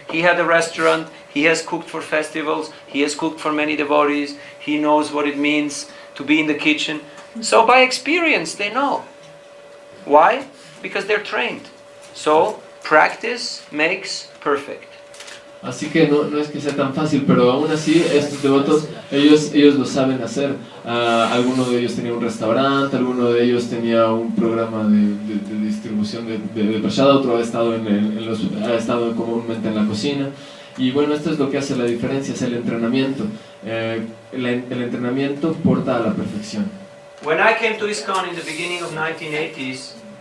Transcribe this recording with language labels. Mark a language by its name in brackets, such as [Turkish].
[English] He had a restaurant, he has cooked for festivals, he has cooked for many devotees, he knows what it means to be in the kitchen. So by experience they know. Why? Because they're trained. So practice makes perfect. [Spanish] Así que no es que sea tan fácil, pero aún así estos devotos, ellos lo saben hacer. Alguno de ellos tenía un restaurante, alguno de ellos tenía un programa de distribución de prashada, otro ha estado comúnmente en la cocina. Y bueno, esto es lo que hace la diferencia, es el entrenamiento. El entrenamiento porta a la perfección. [English] When I came to ISKCON in the beginning of 1980s,